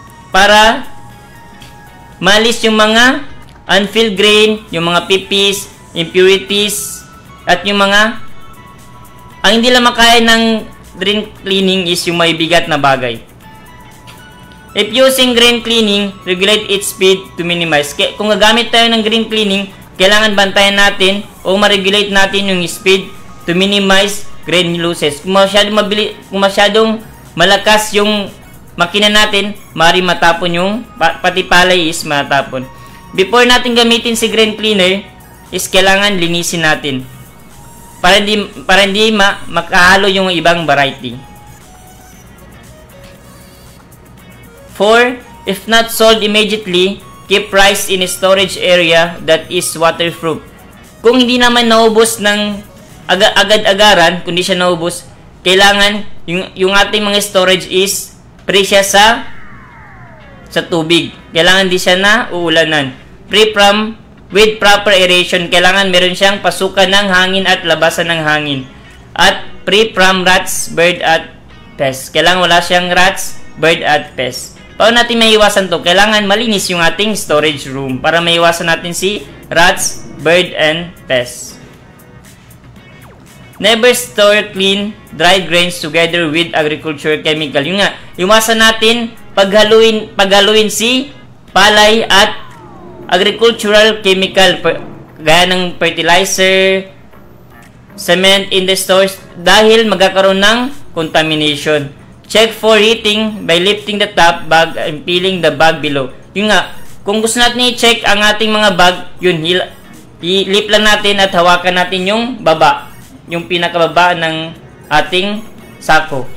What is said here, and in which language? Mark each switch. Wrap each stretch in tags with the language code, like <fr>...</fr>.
<tl>Para malis yung mga unfilled grain, yung mga pipis, impurities, at yung mga ang hindi lang makaya ng grain cleaning is yung may bigat na bagay.</tl> <en>If using grain cleaning, regulate its speed to minimize.</en> <tl>Kung gagamit tayo ng grain cleaning, kailangan bantayan natin o ma-regulate natin yung speed to minimize grain losses. Kung masyadong malakas yung makina natin, maaaring matapon yung pati palay is matapon. Before natin gamitin si grain cleaner, is kailangan linisin natin para hindi makahalo yung ibang variety. 4.</tl> <en>If not sold immediately, keep rice in a storage area that is waterproof.</en> <tl>Kung hindi naman naubos ng agad-agaran, kung hindi siya naubos, kailangan yung ating mga storage is free siya sa tubig. Kailangan di siya na uulanan.</tl> <en>Free from with proper aeration.</en> <tl>Kailangan meron siyang pasukan ng hangin at labasan ng hangin. At free from rats, bird at pests. Kailangan wala siyang rats, bird at pests. Paano natin maiwasan to? Kailangan malinis yung ating storage room para maiwasan natin si rats, bird, and pests.</tl> <en>Never store clean, dried grains together with agriculture chemical.</en> <tl>Yung nga, iwasan natin paghaluin si palay at agricultural chemical gaya ng fertilizer,</tl> <en>cement in the stores</en> <tl>dahil magkakaroon ng contamination.</tl> <en>Check for heating by lifting the top bag and peeling the bag below.</en> <tl>Yung nga, kung gusto natin i-check ang ating mga bag, yun, i-lift lang natin at hawakan natin yung baba, yung pinakababa ng ating sako.</tl>